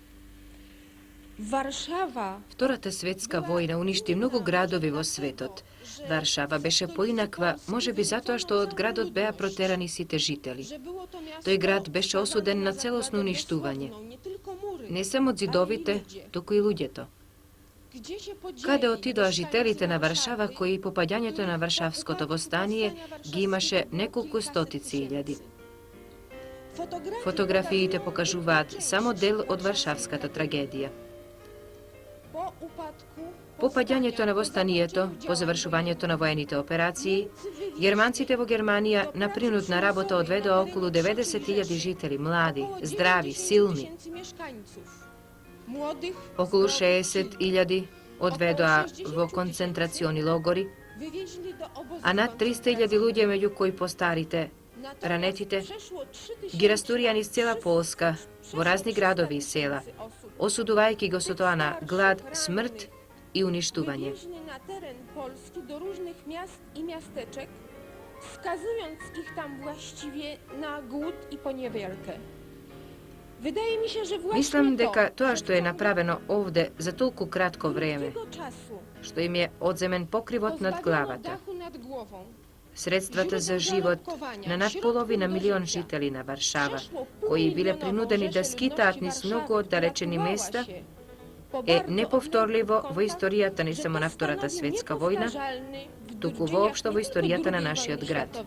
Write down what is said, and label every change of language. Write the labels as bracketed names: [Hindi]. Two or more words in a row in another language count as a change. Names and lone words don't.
[Polish] Warszawa [Macedonian] Втората светска војна уништи многу градови во светот. Варшава беше поинаква, можеби затоа што од градот беа протерани сите жители. [Polish] że było to miasto [Macedonian] Тој град беше осуден на целосно уништување. [Polish] nie tylko mury, [Macedonian] Не само ѕидовите, туку и луѓето. [Polish] gdzie się podzieli [Macedonian] Каде отидоа [Polish] mieszkańcy [Macedonian] жителите на Варшава [Polish] Warszawy, [Macedonian] кои по паѓањето на Варшавското востание ги имаше неколку стотици илјади. [Polish] Fotografie [Macedonian] Фотографиите [Polish] pokazują, [Macedonian] покажуваат [Polish] że [Macedonian] само дел од Варшавската трагедија. [Polish] po upadku [Macedonian] По паѓањето на востанието, по завршувањето на воените операции, германците во Германија на принудна работа одведоа околу 90.000 жители, млади, [Polish] około [Macedonian] здрави, [Polish] 90 [Macedonian] силни. [Polish] 000 mieszkańców. Młodych, [Macedonian] Околу [Polish] zdrowych, [Macedonian] 60.000 одведоа во концентрациони логори, [Polish] wywieźli do obozów [Macedonian] а над 300.000 луѓе, меѓу кои постарите, [Polish] Natomiast [Macedonian] ранетите, [Polish] przeszło 3000 [Macedonian] ги растурија низ цела Полска, во разни градови и села, [Polish] osób [Macedonian] осудувајќи го со тоа на глад, смрт и уништување. [Polish] wywieźli na teren Polski do różnych miast i miasteczek, skazując ich tam właściwie na głód i poniewierkę. Wydaje mi się, że właśnie [Macedonian] Мислам дека [Polish] to, [Macedonian] тоа [Polish] że [Macedonian] што е [Polish] w [Macedonian] направено овде за толку кратко време, [Polish] krótkiego czasu [Macedonian] што им е одземен покривот над [Polish] pozbawiono [Macedonian] главата, [Polish] dachu nad głową, [Macedonian] средствата за живот на над половина милион жители на Варшава, кои биле принудени да скитаат низ многу оддалечени места, е неповторливо во историјата не само на Втората светска војна, туку воопшто во историјата на нашиот град.